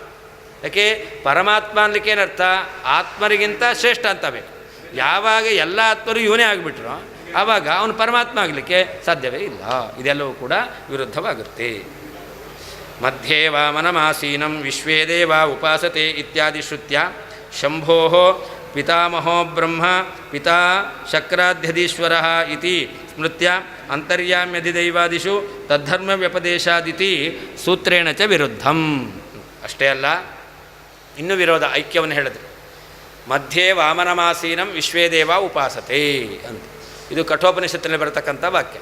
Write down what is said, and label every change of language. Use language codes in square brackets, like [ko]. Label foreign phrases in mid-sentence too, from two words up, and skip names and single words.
[kn] ಯಾಕೆ ಪರಮಾತ್ಮ ಅನ್ನಲಿಕ್ಕೆ ಏನರ್ಥ? ಆತ್ಮರಿಗಿಂತ ಶ್ರೇಷ್ಠ ಅಂತ ಬೇಕು. ಯಾವಾಗ ಎಲ್ಲ ಆತ್ಮರು ಇವನೇ ಆಗಿಬಿಟ್ರು ಆವಾಗ ಅವನು ಪರಮಾತ್ಮ ಆಗಲಿಕ್ಕೆ ಸಾಧ್ಯವೇ ಇಲ್ಲ. ಇದೆಲ್ಲವೂ ಕೂಡ ವಿರುದ್ಧವಾಗುತ್ತೆ. [sa] ಮಧ್ಯೆ ವಾಮನಮಾಸೀನಂ ವಿಶ್ವೇ ದೇವ ಉಪಾಸತೆ ಇತ್ಯಾದಿ ಶ್ರುತ್ಯ ಶಂಭೋ ಪಿತಾಮಹೋ ಬ್ರಹ್ಮ ಪಿತಾ ಶಕ್ರಾಧ್ಯಧೀಶ್ವರ ಇತಿ ಸ್ಮೃತ್ಯ ಅಂತರ್ಯಾಮ್ಯಧಿದೈವಾದಿಷು ತದ್ಧರ್ಮ ವ್ಯಪದೇಶಾದಿತಿ ಸೂತ್ರೇಣ ಚ ವಿರುದ್ಧಂ. [kn] ಅಷ್ಟೇ ಅಲ್ಲ, ಇನ್ನೂ ವಿರೋಧ, ಐಕ್ಯವನ್ನು ಹೇಳಿದ್ರು. [sa] ಮಧ್ಯೆ ವಾಮನಮಾಸೀನಂ ವಿಶ್ವೇ ದೇವ ಉಪಾಸತೆ [kn] ಅಂತ, ಇದು ಕಠೋಪನಿಷತ್ತಿನಲ್ಲಿ ಬರತಕ್ಕಂಥ ವಾಕ್ಯ.